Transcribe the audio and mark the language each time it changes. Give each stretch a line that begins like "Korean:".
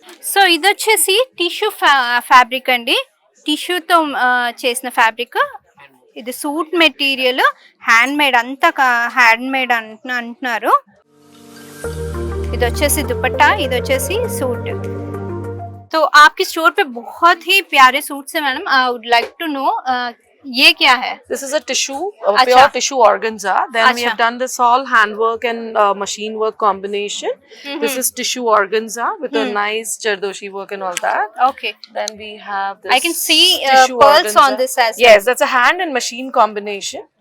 Telugu: So ఇది వచ్చేసి tissue fabric అండి. టిష్యూతో చేసిన ఫ్యాబ్రిక్. ఇది సూట్ మెటీరియల్, హ్యాండ్ మేడ్, అంతా హ్యాండ్ మేడ్ అంటున్నారు. ఇది వచ్చేసి दुपट्टा, ఇది వచ్చేసి सूट।
Hindi: तो आपकी स्टोर पे बहुत ही प्यारे सूट्स हैं madam.
English: I would like to know
Hindi: ये क्या है?
English: This is a tissue, pure tissue organza. Then we have done this all handwork and machine work combination. This is tissue organza with a nice jardoshi work and all that. Okay. Then we have this. I can see pearls organza. on this as well. Yes, that's a hand and machine combination.